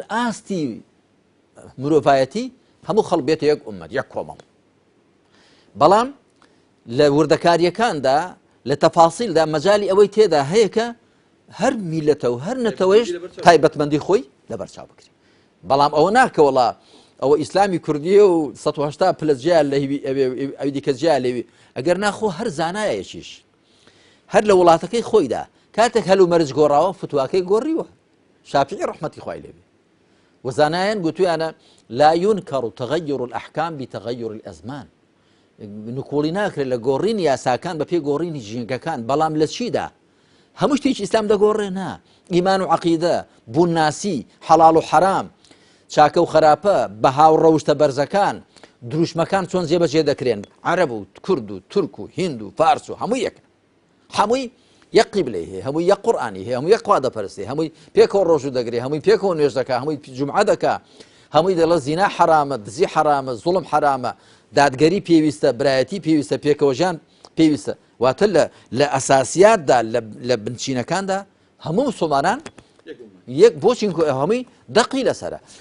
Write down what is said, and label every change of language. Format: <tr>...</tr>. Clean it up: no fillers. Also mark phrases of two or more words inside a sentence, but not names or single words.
<ckb>ئاستی مرۆڤایەتی هەموو خەڵک بێتە یەک ئوممەت یەک کۆمەڵ بەڵام لە وردەکاریەکاندا لە تەفاسیلدا مەجای ئەوەی تێدا هەیە کە هەر میلەتە و هەر نەتەوەیش تایبەتمەندی خۆی لەبەرچاو بکرێت بەڵام ئەوە ناکەوەڵا ئەوە ئیسلامی کوردیە و 180 پلە جیا لە ئەوی دیکە جیا لەوی ئەگەر ناخۆ هەر زانایەکیش هەر لە وڵاتەکەی خۆیدا کاتێک هەلو مەرج گۆڕاوە فتواکەی گۆڕیوە شافعی ڕەحمەتی خوای لێبێ وزانایان گوتویانە</ckb> <ar>لا ينكر تغير الأحكام بتغير الأزمان</ar> <ckb>نکۆڵی ناکرێت لە گۆڕینی یاساکان بە پێ گۆڕینی ژینگەکان بەڵام لە چیدا هەموو شتێکی ئیسلام دەگۆڕێنا ئیمان و عەقیدە بووناسی حەڵاڵ و حەرام چاکە و خراپە بە هاوڕەوشتە بەرزەکان دروشمەکان چۆن جێبەجێ دەکرێن عەرەب و کورد و تورک و هیند و فارس و هەموو یەک هەمووی یەک قیبلەی هەیە هەمووی یەک قورئانی هەیە هەمووی یەک خوا دەپەرستێ هەمووی پێکەوە ڕۆژوو دەگرێ هەمووی پێکەوە نوێژ دەکا هەمووی جومعە دەکا هەمووی دەڵێ زینا حرامە دزی حرامە زوڵم حرامە دادگەری پێویستە برایەتی پێویستە پێکەوەژان پێویستە واتە لە ئەساسیاتدا لە بنچینەکاندا هەموو مسلمانان یەک بۆچین هەمووی دەقی لەسەرە</ckb>